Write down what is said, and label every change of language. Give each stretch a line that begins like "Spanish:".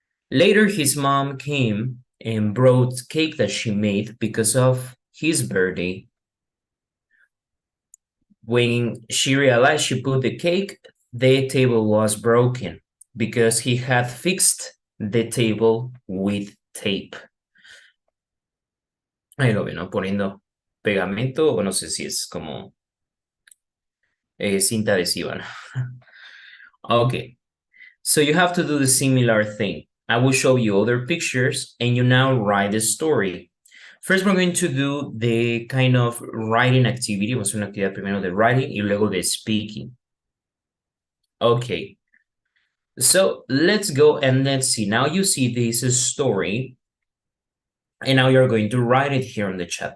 English: Later, his mom came and brought cake that she made because of his birthday. When she realized she put the cake, the table was broken because he had fixed the table with tape.
Spanish: Ahí lo ven, ¿no? Poniendo pegamento, o no sé si es como cinta adhesiva, ¿no?
English: Okay, so you have to do the similar thing. I will show you other pictures and you now write the story. First, we're going to do the kind of writing activity.
Spanish: Vamos a hacer una actividad primero de writing y luego de speaking.
English: Okay, so let's go and let's see. Now you see this story and now you're going to write it here on the chat.